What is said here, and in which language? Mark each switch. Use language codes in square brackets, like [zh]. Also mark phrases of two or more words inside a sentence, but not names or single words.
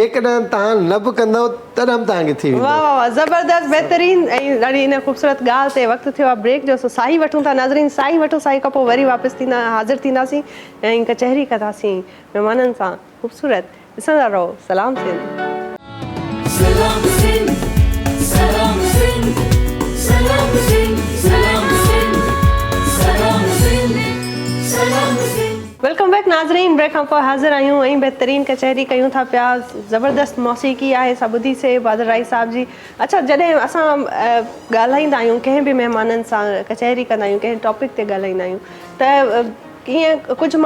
[sd] जेकॾहिं तव्हां न बि कंदव तॾहिं बि तव्हांखे थी वेंदो वाह वाह वाह ज़बरदस्त बहितरीन ऐं ॾाढी इन ख़ूबसूरत ॻाल्हि ते वक़्तु थियो आहे ब्रेक जो सो साई वठूं था नाज़रीन साई वठो साई खां पोइ वरी वापसि थींदा हाज़िर थींदासीं ऐं कचहरी कंदासीं महिमाननि सां ख़ूबसूरत ॾिसंदा रहो सलाम सिंध Salam Sindh, Salam Sindh, Salam Sindh, Salam Sindh, Salam Sindh, Salam Sindh. [en] welcome back [sd] नाज़रीन ब्रेक खां पोइ हाज़िर आहियूं ऐं बहितरीन कचहरी कयूं था पिया ज़बरदस्त मौसीक़ी आहे असां ॿुधीसीं बादल राई साहिब जी अच्छा जॾहिं असां ॻाल्हाईंदा आहियूं कंहिं बि महिमाननि सां कचहरी कंदा आहियूं कंहिं टॉपिक ते ॻाल्हाईंदा आहियूं त ईअं कुझु